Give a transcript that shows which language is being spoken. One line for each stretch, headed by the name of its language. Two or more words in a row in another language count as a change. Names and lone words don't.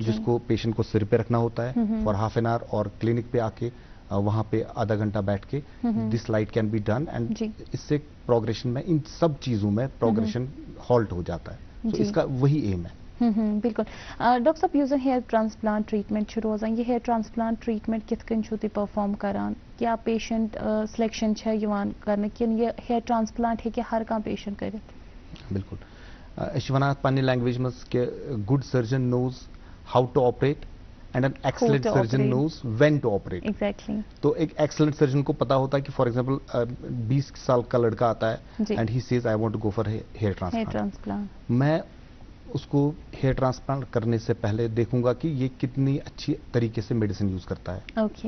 Hindi: जिसको पेशेंट को सिर पे रखना होता है
English: for half an hour,
Hindi: और क्लिनिक पे आके वहां पे आधा घंटा बैठ के
English: this light can be done, and
Hindi: जी। इससे प्रोग्रेशन में, इन सब चीजों में प्रोग्रेशन हॉल्ट हो जाता है। तो जी। इसका वही एम है। बिल्कुल।
Kashmiri: डॉक्टर साहब यूजन
English: hair transplant treatment
Kashmiri: रोजान, ये
English: hair transplant treatment
Kashmiri: कित कन छो तुम परफॉर्म करान, क्या
English: patient selection
Kashmiri: करने किन ये
English: hair transplant
Kashmiri: है कि हर कह पेशेंट कर?
English: बिल्कुल,
Kashmiri: वन पन्ने लैंग्वेज में कि
English: good surgeon knows how to operate and an excellent to सर्जन operate. knows when to operate. एग्जैक्टली
Hindi: तो एक एक्सलेंट सर्जन को पता होता है कि
English: for example
Hindi: 20 साल का लड़का आता जी।
English: है and he says I want to go for hair हेयर ट्रांसप्लांट, ट्रांसप्लांट
Hindi: मैं उसको
English: hair transplant
Hindi: करने से पहले देखूंगा कि ये कितनी अच्छी तरीके से
English: medicine use
Hindi: करता है। ओके